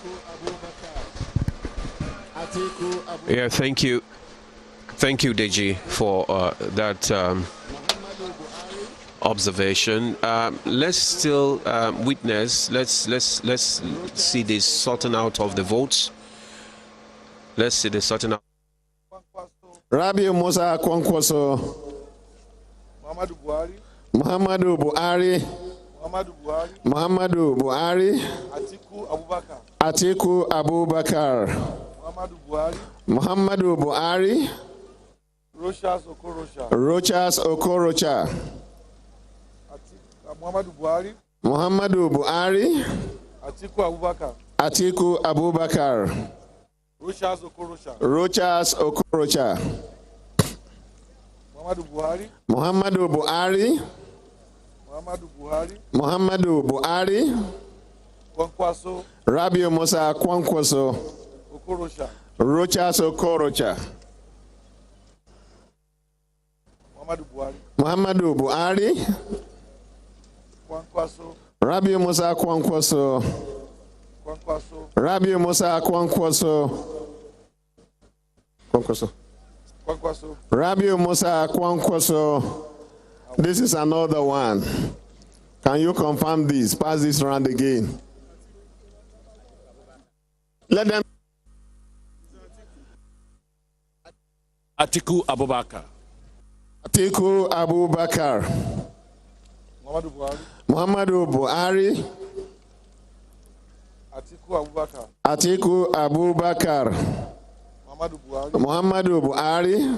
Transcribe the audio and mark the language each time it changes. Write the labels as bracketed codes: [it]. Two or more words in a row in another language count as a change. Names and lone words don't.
[en] Yeah, thank you. Thank you, Deji, for that observation. Let's still witness. Let's see the sorting out of the votes. Let's see the sorting out. Rabiu Kwankwaso. Muhammadu Buhari. Muhammadu Buhari. Atiku Abubakar. Muhammadu Buhari. Rochas Okorocha. Rochas Okorocha. Muhammadu Buhari. Atiku Abubakar. Atiku Abubakar. Rochas Okorocha. Rochas Okorocha. Muhammadu Buhari. Muhammadu Buhari. Muhammadu Buhari. Kwankwaso. Rabiu Kwankwaso. Okorocha. Rochas Okorocha. Muhammadu Buhari. Muhammadu Buhari. Kwankwaso. Rabiu Kwankwaso. Rabiu Kwankwaso. Rabiu Kwankwaso. This is another one. Can you confirm this? Pass this round again. Let them. Atiku Abubakar. Atiku Abubakar. Muhammadu Buhari. Atiku Abubakar. Atiku Abubakar. Muhammadu Buhari.